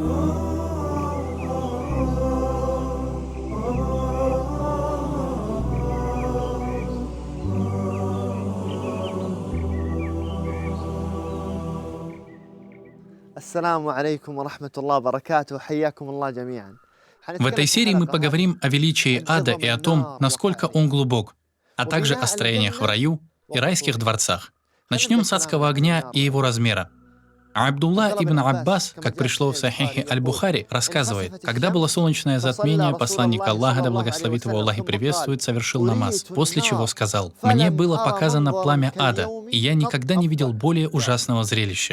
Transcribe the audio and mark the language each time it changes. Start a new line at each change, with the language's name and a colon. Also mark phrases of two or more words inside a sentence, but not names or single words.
Arabic: السلام عليكم ورحمة الله وبركاته. حياكم الله جميعا.
Russian: В этой серии мы поговорим о величии ада и о том, насколько он глубок, а также о строениях в раю и райских дворцах. Начнем с адского огня и его размера. Абдулла ибн Аббас, как пришло в Сахихе Аль-Бухари, рассказывает, когда было солнечное затмение, посланник Аллаха, да благословит его Аллах и приветствует, совершил намаз, после чего сказал: «Мне было показано пламя ада, и я никогда не видел более ужасного зрелища.